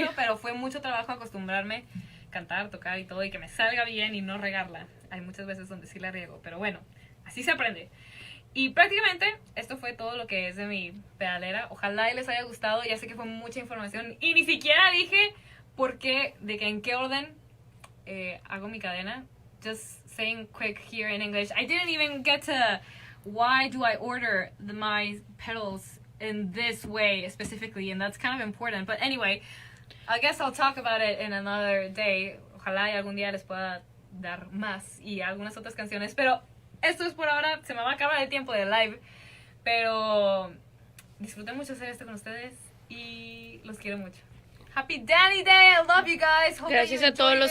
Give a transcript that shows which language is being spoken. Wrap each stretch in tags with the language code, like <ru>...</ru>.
<es>mucho, pero fue mucho trabajo acostumbrarme, cantar, tocar y todo, y que me salga bien y no regarla. Hay muchas veces donde sí la riego, pero bueno, así se aprende. Y prácticamente esto fue todo lo que es de mi pedalera. Ojalá y les haya gustado. Ya sé que fue mucha información y ni siquiera dije en qué orden hago mi cadena.</es> <en>Just saying quick here in English. I didn't even get to why do I order my pedals in this way specifically, and that's kind of important. But anyway, I guess I'll talk about it in another day.</en> <es>Ojalá y algún día les pueda dar más y algunas otras canciones, pero esto es por ahora. Se me va a acabar el tiempo de live, pero disfruté mucho hacer esto con ustedes y los quiero mucho.</es> <en>Happy Danny Day, I love you guys. Hope</en> <es>Gracias</es> <en>that you</en> <es>a todos</es> <en>enjoyed</en>